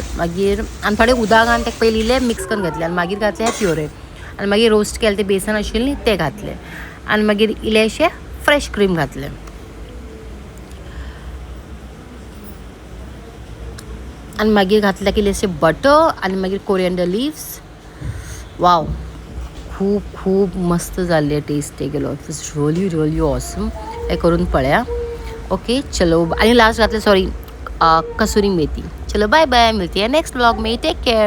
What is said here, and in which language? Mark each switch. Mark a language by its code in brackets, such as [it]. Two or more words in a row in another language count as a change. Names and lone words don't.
[kok] मागीर आनी थोडें उदक घालून तें पयलीं इल्लें मिक्स करून घातलें आनी मागीर घातलें हें प्युरे आनी मागीर रोस्ट केलें तें बेसन आशिल्लें न्ही तें घातलें आनी मागीर इल्लेशें [en] fresh cream [kok] घातलें आनी मागीर घातलें इल्लेशें बटर आनी मागीर [en] coriander leaves. [kok] वाव, खूब खूब मस्त जाल्लें, टेस्ट गेलो. [en] It was really really awesome. [kok] हें करून पळया. ओके चलो. आनी लास्ट घातलें सॉरी कसुरी मेथी. [hi] चलो [en] bye bye, [hi] मिलती है [en] next vlog [hi] में. [en] Take care.